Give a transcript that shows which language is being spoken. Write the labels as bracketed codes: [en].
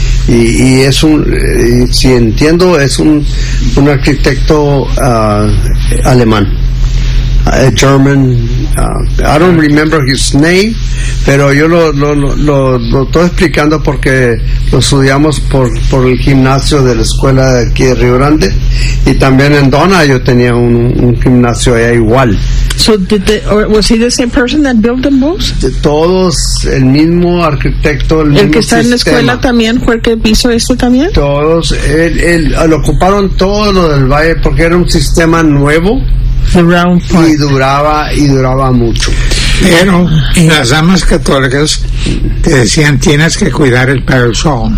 [es] Y es un, si entiendo, es un arquitecto alemán. [en] A German. I don't remember his name, [es] pero yo lo estoy explicando porque lo estudiamos por el gimnasio de la escuela de aquí de Río Grande, y también en Donna yo tenía un gimnasio allá igual. [en] So did they, or was he the same person that built them both? [es] De todos, el mismo arquitecto, el mismo que está sistema. En la escuela también, ¿fue el que hizo esto también? Todos, lo ocuparon todo lo del valle porque era un sistema nuevo. [en] The round part. [es] Y duraba mucho. Pero las damas católicas te decían tienes que cuidar el parish hall.